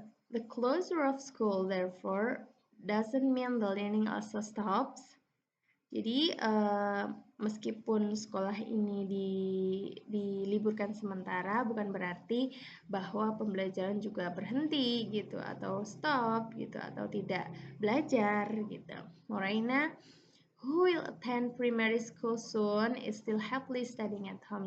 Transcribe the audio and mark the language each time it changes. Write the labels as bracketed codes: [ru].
[en] The closure of school, therefore, doesn't mean the learning also stops. [id] Jadi meskipun sekolah ini diliburkan sementara, bukan berarti bahwa pembelajaran juga berhenti gitu, atau stop gitu, atau tidak belajar gitu. [en] Moraina, who will attend primary school soon, is still happily studying at home.